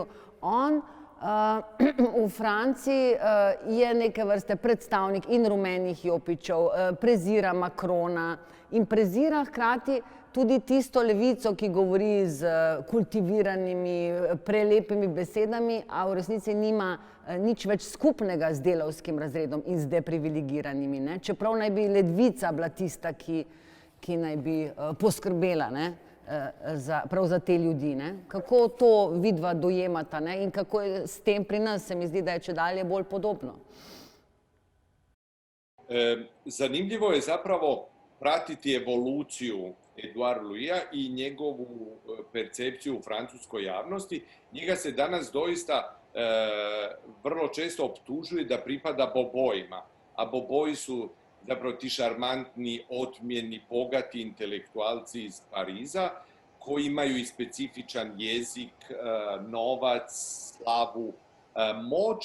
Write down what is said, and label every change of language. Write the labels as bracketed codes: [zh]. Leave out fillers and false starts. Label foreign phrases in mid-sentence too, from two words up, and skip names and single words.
[sl] On v Franciji je neke vrste predstavnik in rumenih jopičev, prezira Macrona in prezira hkrati tudi tisto levico, ki govori z kultiviranimi, prelepimi besedami, a v resnici nima nič več skupnega z delavskim razredom in z deprivilegiranimi. Ne? Čeprav naj bi Ledvica bila tista, ki naj bi poskrbela, ne? Prav za te ljudi. Ne? Kako to vidva dojemata, ne? In kako je s tem pri nas, se mi zdi, da je čedalje bolj podobno. [hr] Zanimljivo je zapravo pratiti evoluciju Eduarda Louisa i njegovu percepciju u francuskoj javnosti. Njega se danas doista vrlo često optužuje da pripada bobojima, a boboji su zapravo ti šarmantni, otmjeni, bogati intelektualci iz Pariza koji imaju i specifičan jezik, novac, slavu, moć.